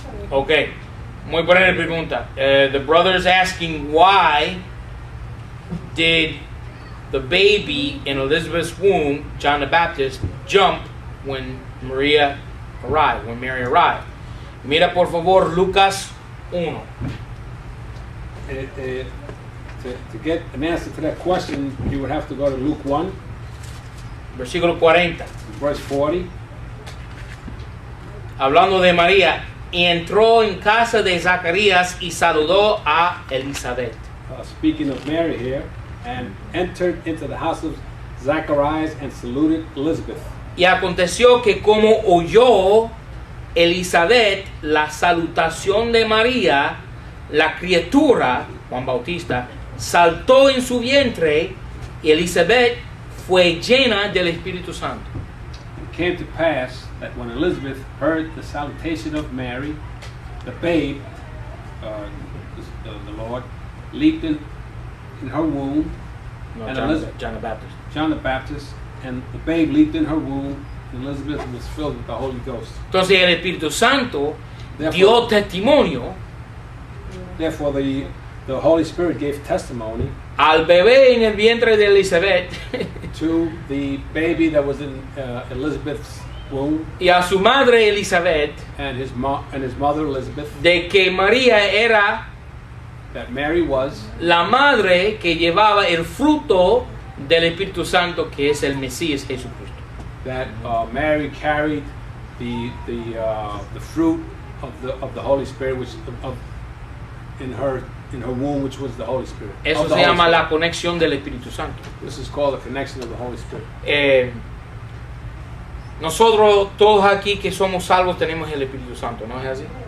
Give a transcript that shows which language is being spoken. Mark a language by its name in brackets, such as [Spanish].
[Spanish] Okay, muy buena pregunta. [English] The brother is asking, why did the baby in Elizabeth's womb, John the Baptist, jump when Mary arrived? [Spanish] Mira por favor Lucas 1. [English] To get an answer to that question, you would have to go to Luke 1, [Spanish] Versículo 40. [English] verse 40. [Spanish] Hablando de María, y entró en casa de Zacarías y saludó a Elizabeth. [English] Speaking of Mary here, and entered into the house of Zacharias and saluted Elizabeth. [Spanish] Y aconteció que como oyó Elizabeth la salutación de María, la criatura, Juan Bautista, saltó en su vientre y Elizabeth fue llena del Espíritu Santo. [English] It came to pass that when Elizabeth heard the salutation of Mary, the babe, the Lord, leaped in her womb, [Spanish] No, [English] and John the Baptist. John the Baptist, and the babe leaped in her womb, and Elizabeth was filled with the Holy Ghost. [Spanish] Entonces el Espíritu Santo [English] Therefore- [Spanish] dio testimonio [English] Therefore, the Holy Spirit gave testimony [Spanish] al bebé en el vientre de Elizabeth [English] to the baby that was in Elizabeth's womb [Spanish] y a su madre Elizabeth [English] and his mother Elizabeth, [Spanish] de que María era [English] that Mary was [Spanish] la madre que llevaba el fruto del Espíritu Santo, que es el Mesías Jesucristo. [English] that Mary carried the fruit of the Holy Spirit, which in her womb, which was the Holy Spirit. [Spanish] Eso [English] Of the [Spanish] se [English] Holy [Spanish] llama [English] Spirit. [Spanish] la conexión del Espíritu Santo. [English] This is called the connection of the Holy Spirit. [Spanish] Nosotros todos aquí que somos salvos tenemos el Espíritu Santo, ¿no es así?